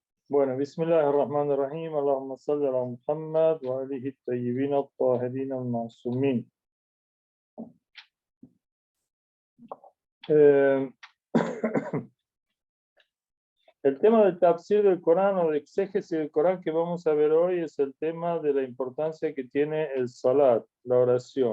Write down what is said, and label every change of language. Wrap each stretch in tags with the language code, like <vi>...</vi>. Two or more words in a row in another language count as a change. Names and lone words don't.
<es>Bueno,</es> <ar>بسم الله الرحمن الرحيم، اللهم صل على محمد وآله الطيبين الطاهرين المعصومين.</ar> <es>Eh, el tema del tafsir del Corán o de exégesis del Corán que vamos a ver hoy es el tema de la importancia que tiene el salat, la oración.</es>